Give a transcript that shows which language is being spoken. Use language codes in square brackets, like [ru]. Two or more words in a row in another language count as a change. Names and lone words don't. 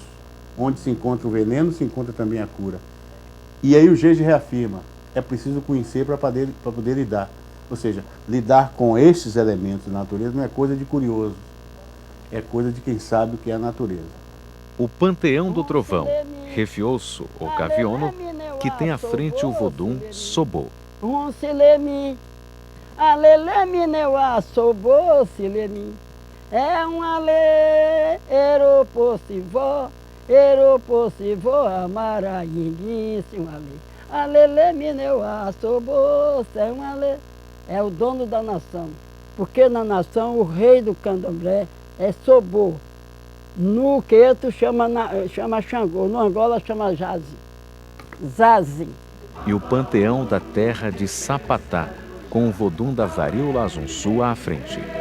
[pt] Onde se encontra o veneno, se encontra também a cura. E aí o Jeje reafirma, é preciso conhecer para poder lidar. Ou seja, lidar com estes elementos da natureza não é coisa de curioso, é coisa de quem sabe o que é a natureza. O Panteão do Trovão, Refioso ou Caviono, que tem à frente o vodum Sobô. [fon] Silemi, alelemi neua sobô silemi. [pt] É um ale, eropossivó, amarainguíssimo ale. [fon] Alelemi neua sobô, [pt] é um ale. É o dono da nação. Porque na nação o rei do candomblé é Sobô. No Queto chama Xangô, no Angola chama Zazi. E o Panteão da Terra de Sapatá, com o vodum da varíola azunçu à frente.